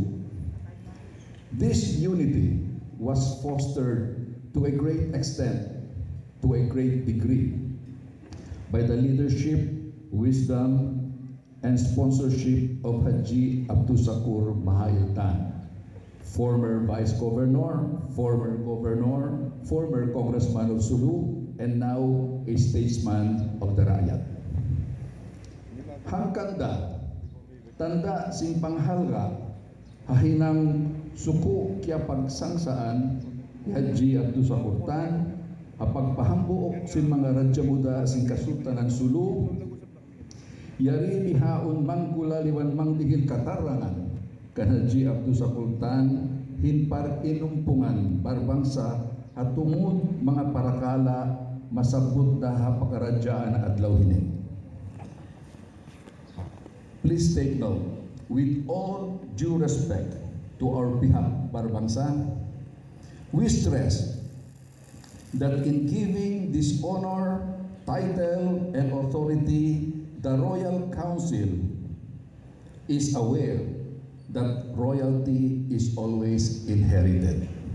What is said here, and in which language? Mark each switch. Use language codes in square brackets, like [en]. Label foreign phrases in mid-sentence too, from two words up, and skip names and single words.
[en] This unity was fostered to a great extent, to a great degree, by the leadership, wisdom, and sponsorship of Haji Abdusakur Mahailtan, former Vice Governor, former Governor, former Congressman of Sulu, and now a statesman of the Rakyat. [tsg] Hangkanda, tanda sing panghalga, hahinang suko kya pagsangsaan, Haji Abdusakurtan, apagpahambuok sin mga radya muda sing kasultanan Sulu, yari mihaon manggulaliwan mangdigil katarangan, kan Haji Abdusakurtan hinpar inumpungan barbangsa at tumud mga parakala masabot daha pakaradyaan adlaw hini. [en] Please take note, with all due respect to our [tsg] bihag barbangsa, [en] we stress that in giving this honor, title, and authority, the Royal Council is aware that royalty is always inherited.